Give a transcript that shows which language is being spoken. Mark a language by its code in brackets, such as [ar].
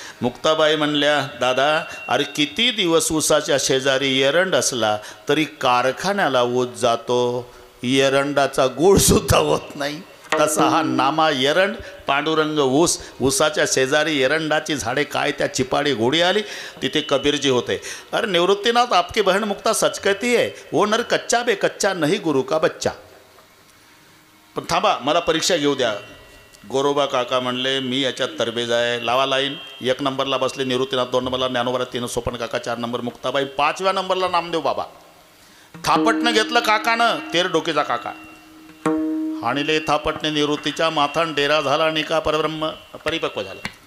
[mr] मुक्ताबाई म्हणल्या, दादा अरे किती दिवस उसाच्या शेजारी एरंड असला तरी कारखान्याला ऊस जातो, एरंडाचा गुळ सुद्धा होत नाही. तसा हा नामा एरंड, पांडुरंग ऊस, उसाच्या शेजारी एरंडाची झाडे, काय त्या चिपाडी गोडी आली. तिथे कबीरजी होते. [hi] अरे निवृत्तीनाथ आपकी बहन मुक्ता सच कहती है, वो नर कच्चा बे कच्चा नहीं गुरु का बच्चा. [mr] पण थांबा मला परीक्षा घेऊ द्या. गोरोबा काका म्हणले, मी याच्यात तरबेज आहे, लावा लाईन. 1 नंबरला बसले निवृत्तीनाथ, 2 नंबरला ज्ञानोबा, 3 सोपन काका, 4 नंबर मुक्ताबाई, 5व्या नंबरला नामदेव बाबा. थापटनं घेतलं काकानं, 13 डोकेचा काका. हाणिले थापटणे निवृत्तीच्या माथान, डेरा झाला निका परब्रह्म, परिपक्व झालं.